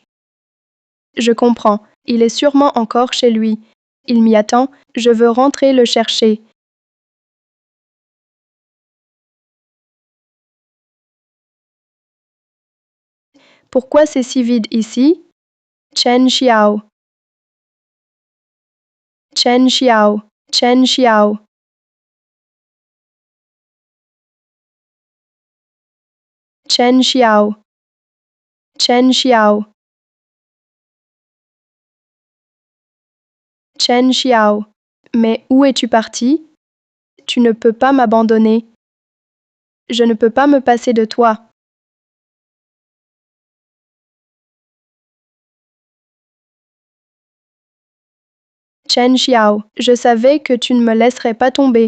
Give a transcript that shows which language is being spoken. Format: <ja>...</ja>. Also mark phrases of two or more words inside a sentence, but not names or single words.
<fr>Je comprends. Il est sûrement encore chez lui. Il m'y attend. Je veux rentrer le chercher. Pourquoi c'est si vide ici? Chen Xiao. Chen Xiao. Chen Xiao. Chen Xiao. Chen Xiao. Chen Xiao. Mais où es-tu parti? Tu ne peux pas m'abandonner. Je ne peux pas me passer de toi. Chen Xiao, je savais que tu ne me laisserais pas tomber.</fr>